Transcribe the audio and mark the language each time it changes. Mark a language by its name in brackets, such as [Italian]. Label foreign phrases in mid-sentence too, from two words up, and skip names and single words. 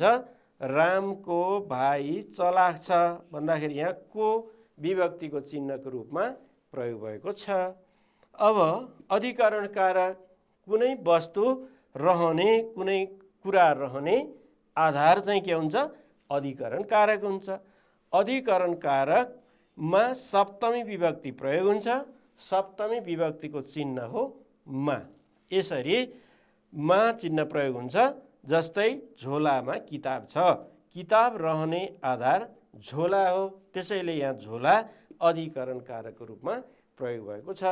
[Nepali] रामको भाइ चलाक छ भन्दाखेरि यहाँ को विभक्तिको चिन्हको रूपमा प्रयोग भएको छ। अब अधिकरण कारक कुनै वस्तु रहने, कुनै कुरा रहने आधार चाहिँ के हुन्छ, अधिकरण कारक हुन्छ। अधिकरण कारकमा सप्तमी विभक्ति प्रयोग हुन्छ। सप्तमी विभक्तिको चिन्ह हो मा। यसरी मा चिन्ह प्रयोग हुन्छ। जस्तै झोलामा किताब छ, किताब रहने आधार झोला हो, त्यसैले यहाँ झोला अधिकरण कारकको रूपमा प्रयोग भएको छ।